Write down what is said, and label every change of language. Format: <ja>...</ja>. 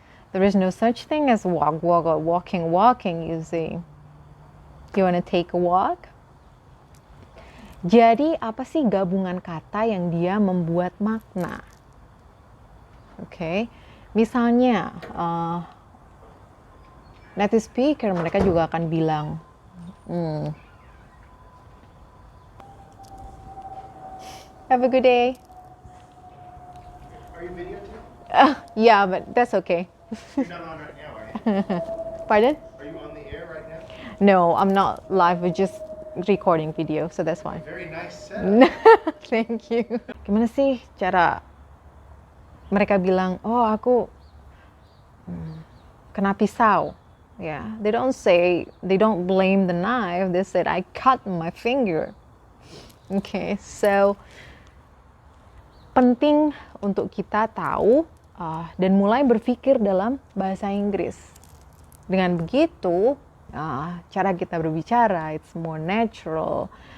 <en>There is no such thing as walk or walking, you see. You want to take a walk?</en> <id>Jadi apa sih gabungan kata yang dia membuat makna? Oke, misalnya native speaker mereka juga akan bilang,</id> <en>have a good day. Are you videotaping? Yeah, but that's okay. You're not on right now, are you? Pardon? Are you on the air right now? No, I'm not live. We're just recording video, so that's fine. Very nice setup. Thank you.</en> <id>Gimana sih cara mereka bilang, oh aku kena pisau?</id> <en>Yeah, they don't blame the knife. They said I cut my finger.</en> <id>Okay, so penting untuk kita tahu dan mulai berpikir dalam bahasa Inggris. Dengan begitu, cara kita berbicara</id> <en>it's more natural.</en>